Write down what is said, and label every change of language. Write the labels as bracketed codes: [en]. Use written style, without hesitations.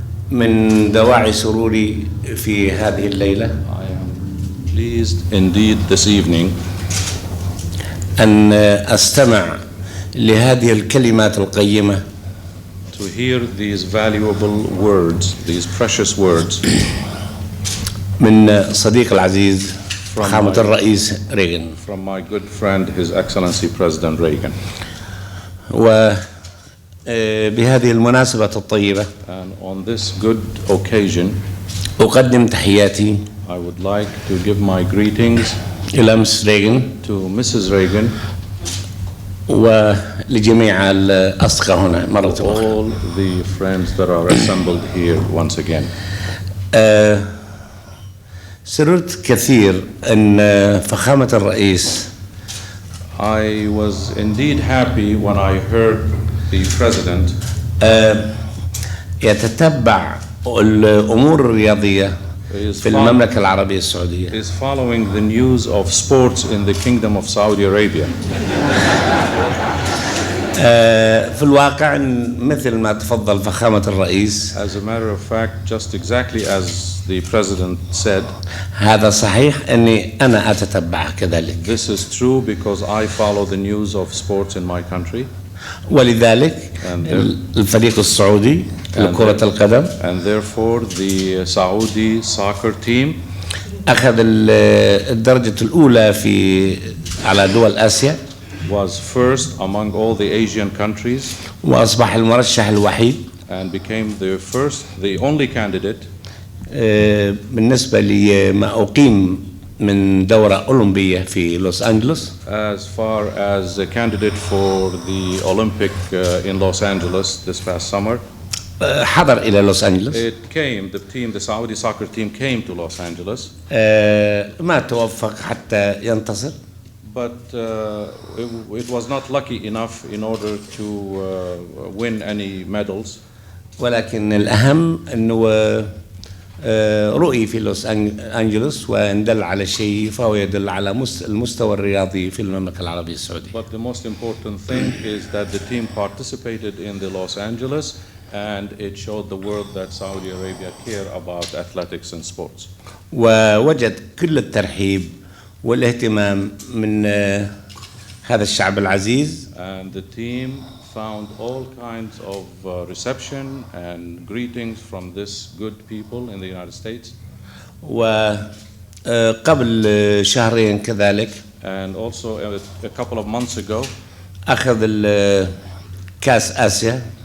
[ar] من دواعي سروري في هذه الليلة [en] I am pleased indeed this evening [ar] أن أستمع لهذه الكلمات القيمة [en] to hear these valuable words, these precious words [ar] من صديق العزيز فخامة الرئيس ريغن. [en] from my good friend, His Excellency President Reagan. [ar] وبهذه المناسبة الطيبة [en] And on this good occasion, [ar] أقدم تحياتي [en] I would like to give my greetings [ar] إلى مس ريغن [en] to Mrs. Reagan, [ar] ولجميع الأصدقاء هنا مرة أخرى. [en] all the friends that are assembled here once again. [ar] سررت كثير أن فخامة الرئيس [en] I was indeed happy when I heard the President [ar] يتتبع الأمور الرياضية في المملكة العربية السعودية. [en] is following the news of sports in the Kingdom of Saudi Arabia. [ar] في الواقع مثل ما تفضل فخامة الرئيس. [en] As a matter of fact, just exactly as the President said, [ar] هذا صحيح أني أنا أتتبع كذلك. [en] this is true because I follow the news of sports in my country. [ar] ولذلك الفريق السعودي لكرة القدم [en] And therefore the Saudi soccer team [ar] أخذ الدرجة الأولى على دول آسيا. [en] was first among all the Asian countries [ar] وأصبح المرشح الوحيد [en] and became the only candidate [ar] بالنسبة لما أقيم من دورة أولمبية في لوس أنجلوس. [en] as far as a candidate for the Olympic in Los Angeles this past summer. [ar] حضر إلى لوس أنجلوس. [en] The Saudi soccer team came to Los Angeles. [ar] ما توفق حتى ينتصر. [en] But it was not lucky enough in order to win any medals. [ar] ولكن الأهم أنه رؤي في لوس أنجلوس وإن دل على شيء فهو يدل على المستوى الرياضي في المملكة العربية السعودية. [en] But the most important thing is that the team participated in the Los Angeles and it showed the world that Saudi Arabia care about athletics and sports. [ar] ووجد كل الترحيب والاهتمام من هذا الشعب العزيز. [en] And the team found all kinds of reception and greetings from this good people in the United States. [ar] وقبل شهرين كذلك [en] And also a couple of months ago, [ar] أخذ كأس آسيا.